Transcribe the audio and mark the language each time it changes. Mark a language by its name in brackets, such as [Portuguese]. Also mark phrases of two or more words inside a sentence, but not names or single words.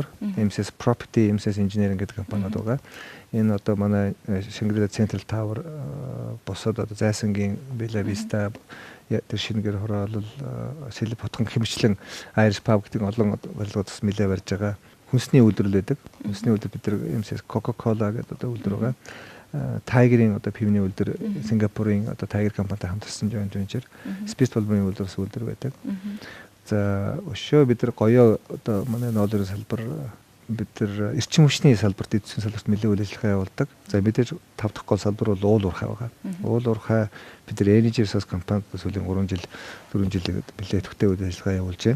[Mongolian] MCS Property, MCS Engineering гэдэг компаниуд байгаа. Энэ одоо манай Shangri-La Central Tower босод одоо Зайсангийн Bella Vista тэр шинээр хороолол Сэлб хотхон хэмжлэн Irish Pub гэдэг олон барилгууд бас нэлээд барьж байгаа. Хүнсний үйлдвэрлэл байдаг. Хүнсний үйлдвэр бид нар MCS Coca-Cola гэдэг одоо үйлдвэр байгаа. Tiger-ийн одоо пивний үйлдвэр Сингапурын одоо Tiger компанитай хамтарсан [English] joint venture. [Mongolian] Spirit холбооны үйлдвэрс үйлдвэр байдаг. За өшөө бид нар гоёо одоо манай ноолын салбар бид нар эрчим хүчний салбарт эдийн салбарт нэлээд үйл ажиллагаа явуулдаг. За мэдээж 5 дахь гол салбар бол уул уурхай байгаа. Уул уурхай бид нар Energy Resource компанид сүүлийн 3 жил 4 жил нэлээд төвтэй үйл ажиллагаа явуулж байна.